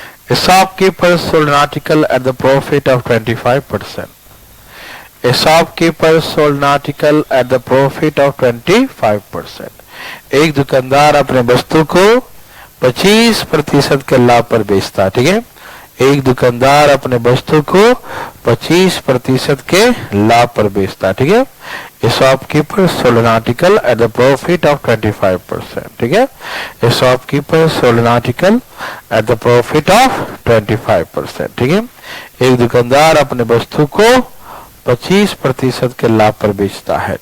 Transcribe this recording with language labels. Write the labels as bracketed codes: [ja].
[en] A shopkeeper sold an article at the profit of 25%. A shopkeeper sold an article at the profit of 25%. [hi] एक दुकानदार अपने वस्तु को 25% के लाभ पर बेचता है। ठीक है, एक दुकानदार अपने वस्तु को 25% के लाभ पर बेचता है। ठीक है, [en] A shopkeeper sold an article at the profit of 25%. [hi] ठीक है, [en] A shopkeeper sold an article at the profit of 25%. [hi] ठीक है, एक दुकानदार अपने वस्तु को 25% के लाभ पर बेचता है।